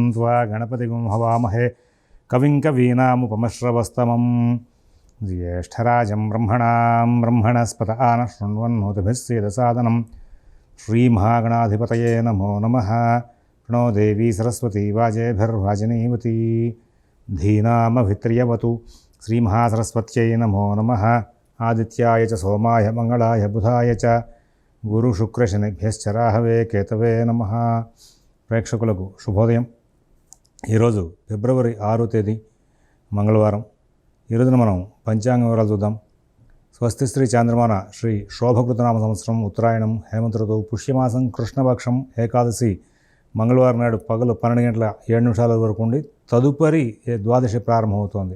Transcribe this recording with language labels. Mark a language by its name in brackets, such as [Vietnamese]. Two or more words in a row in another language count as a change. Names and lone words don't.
[Sanskrit] गणपतिगुं हवामहे कविं कवीनामुपमश्रवस्तमं ज्येष्ठराजं ब्रह्मणस्पत आनः शृण्वन्नोतिभिः सीदसादनं श्रीमहागणाधिपतये नमो नमः। प्रणो देवी सरस्वती वाजेभिर्वाजिनीवती धीनामभित्र्यवतु श्रीमहासरस्वत्यै नमो नमः। आदित्याय च सोमाय मंगलाय बुधाय च गुरुशुक्रशनिभ्यश्च राहवे केतवे नमः। [Telugu] ప్రేక్షకులకు శుభోదయం। ఈరోజు ఫిబ్రవరి 6వ తేదీ మంగళవారం। ఈ రోజున మనం పంచాంగ వివరాలు చూద్దాం। స్వస్తి శ్రీ చాంద్రమాన శ్రీ శోభకృతనామ సంవత్సరం ఉత్తరాయణం హేమంత ఋతువు పుష్యమాసం కృష్ణపక్షం ఏకాదశి మంగళవారం నాడు పగలు 12:07 వరకు ఉండి తదుపరి ద్వాదశి ప్రారంభమవుతోంది।